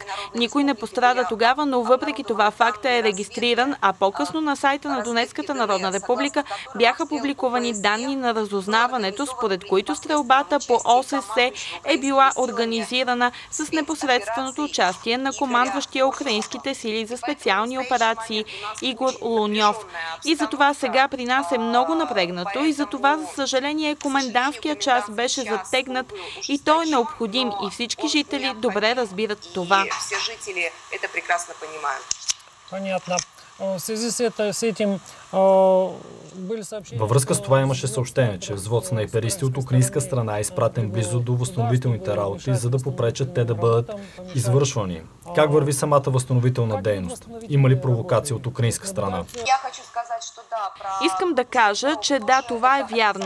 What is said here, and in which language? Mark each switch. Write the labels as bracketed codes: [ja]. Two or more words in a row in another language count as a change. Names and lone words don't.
[bg] Никой не пострада тогава, но въпреки това фактът е регистриран, а по-късно на сайта на Донецката народна република бяха публикувани данни на разузнаването, според които стрелбата по ОСС е била организирана с непосредственото участие на командващия украинските сили за специални операции Игор Луньов. И затова сега при нас е много напрегнато и за това, за съжаление, комендантския час беше затегнат и той е необходим и всички жители добре разбират това. [ru] Понятно. В связи с этим [bg] Във връзка с това имаше съобщение, че взвод снайперисти от украинска страна е изпратен близо до възстановителните работи, за да попречат те да бъдат извършвани. Как върви самата възстановителна дейност? Има ли провокация от украинска страна? Искам да кажа, че да, това е вярно.